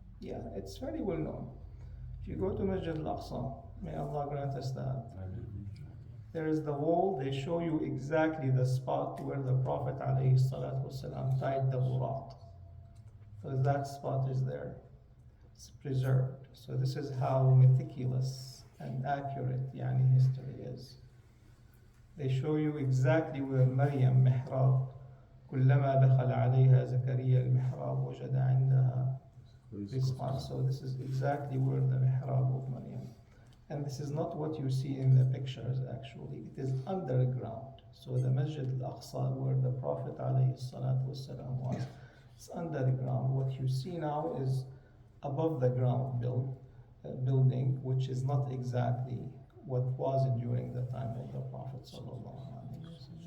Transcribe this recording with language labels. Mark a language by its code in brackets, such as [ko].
[en] Yeah, it's very well known. If you go to Masjid al-Aqsa, may Allah grant us that, there is the wall, they show you exactly the spot where the Prophet ﷺ tied the buraq. So that spot is there. It's preserved. So this is how meticulous and accurate history is. They show you exactly where Maryam mihrab, [ar] كلما دخل عليها زكريا المحراب وجد عندها رزقا. [en] So this is exactly where the mihrab of Maryam. And this is not what you see in the pictures actually. It is underground. So the Masjid al-Aqsa where the Prophet ﷺ was, it's underground. What you see now is above the ground building, which is not exactly what was during the time of the Prophet sallallahu alaihi wasallam.